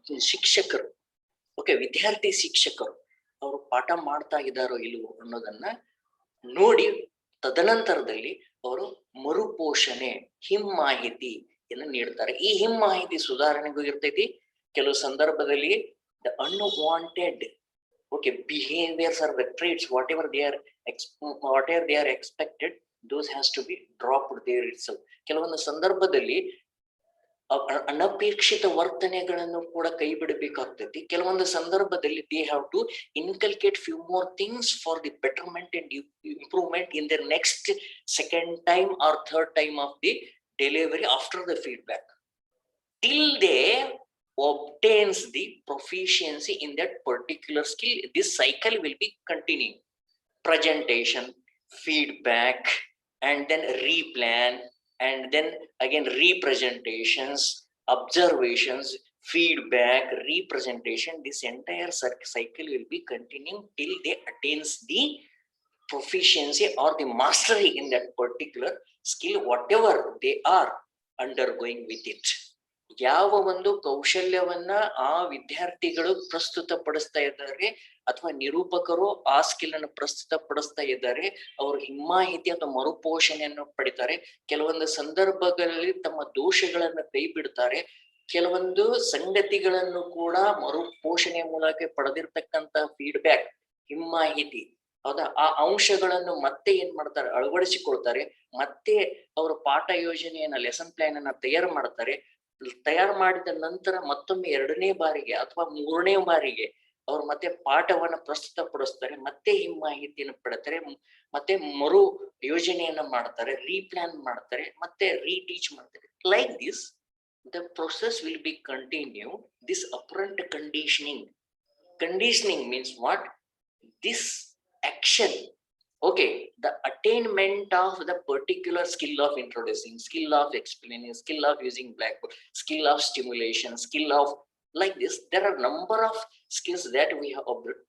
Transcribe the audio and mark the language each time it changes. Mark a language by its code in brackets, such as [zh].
[kn] ಶಿಕ್ಷಕರು, ಓಕೆ, ವಿದ್ಯಾರ್ಥಿ ಶಿಕ್ಷಕರು ಅವರು ಪಾಠ ಮಾಡ್ತಾ ಇದ್ದಾರೋ ಇಲ್ವೋ ಅನ್ನೋದನ್ನ ನೋಡಿ ತದನಂತರದಲ್ಲಿ ಅವರು ಮರುಪೋಷಣೆ, ಹಿಮ್ಮಾಹಿತಿಯನ್ನು ನೀಡ್ತಾರೆ. ಈ ಹಿಮ್ಮಾಹಿತಿ ಸುಧಾರಣೆಗೂ ಇರ್ತೈತಿ. ಕೆಲವು ಸಂದರ್ಭದಲ್ಲಿ [en] The unwanted behaviours are the traits, whatever they are expected, those has to be dropped there itself. [kn] ಕೆಲವೊಂದು ಸಂದರ್ಭದಲ್ಲಿ ಅನಪೇಕ್ಷಿತ ವರ್ತನೆಗಳನ್ನು ಕೂಡ ಕೈ ಬಿಡಬೇಕಾಗ್ತೈತಿ. ಕೆಲವೊಂದು ಸಂದರ್ಭದಲ್ಲಿ [en] they have to inculcate few more things for the betterment and improvement in their next second time or third time of the delivery after the feedback, till they obtains the proficiency in that particular skill. This cycle will be continuing: presentation, feedback, and then replan, and then again representations, observations, feedback, representation. This entire cycle will be continuing till they attains the proficiency or the mastery in that particular skill, whatever they are undergoing with it. [kn] ಯಾವ ಒಂದು ಕೌಶಲ್ಯವನ್ನ ಆ ವಿದ್ಯಾರ್ಥಿಗಳು ಪ್ರಸ್ತುತ ಪಡಿಸ್ತಾ ಇದ್ದಾರೆ ಅಥವಾ ನಿರೂಪಕರು ಆ skill ಅನ್ನು ಪ್ರಸ್ತುತ ಪಡಿಸ್ತಾ ಇದ್ದಾರೆ, ಅವರು ಹಿಮ್ಮಾಹಿತಿ ಅಥವಾ ಮರುಪೋಷಣೆಯನ್ನು ಪಡಿತಾರೆ. ಕೆಲವೊಂದು ಸಂದರ್ಭಗಳಲ್ಲಿ ತಮ್ಮ ದೋಷಗಳನ್ನು ಕೈ ಬಿಡ್ತಾರೆ. ಕೆಲವೊಂದು ಸಂಗತಿಗಳನ್ನು ಕೂಡ ಮರುಪೋಷಣೆ ಮೂಲಕ ಪಡೆದಿರ್ತಕ್ಕಂತ ಫೀಡ್ಬ್ಯಾಕ್, ಹಿಮ್ಮಾಹಿತಿ, ಹೌದಾ, ಆ ಅಂಶಗಳನ್ನು ಮತ್ತೆ ಏನ್ ಮಾಡ್ತಾರೆ, ಅಳವಡಿಸಿಕೊಳ್ತಾರೆ. ಮತ್ತೆ ಅವರ ಪಾಠ ಯೋಜನೆಯನ್ನ, ಲೆಸನ್ ಪ್ಲಾನ್ ಅನ್ನ ತಯಾರು ಮಾಡ್ತಾರೆ. ತಯಾರು ಮಾಡಿದ ನಂತರ ಮತ್ತೊಮ್ಮೆ 2ನೇ ಬಾರಿಗೆ ಅಥವಾ 3ನೇ ಬಾರಿಗೆ ಅವ್ರು ಮತ್ತೆ ಪಾಠವನ್ನ ಪ್ರಸ್ತುತಪಡಿಸ್ತಾರೆ, ಮತ್ತೆ ಹಿಮ್ಮಾಹಿತಿಯನ್ನು ಪಡ್ತಾರೆ, ಮತ್ತೆ ಮರು ಯೋಜನೆಯನ್ನ ಮಾಡ್ತಾರೆ, ರೀಪ್ಲಾನ್ ಮಾಡ್ತಾರೆ, ಮತ್ತೆ ರೀಟೀಚ್ ಮಾಡ್ತಾರೆ. [en] Like this the process will be continued. This operant conditioning means what? This action, okay, the attainment of the particular skill of introducing, skill of explaining, skill of using blackboard, skill of stimulation, skill of, like this, there are number of skills that we have observed.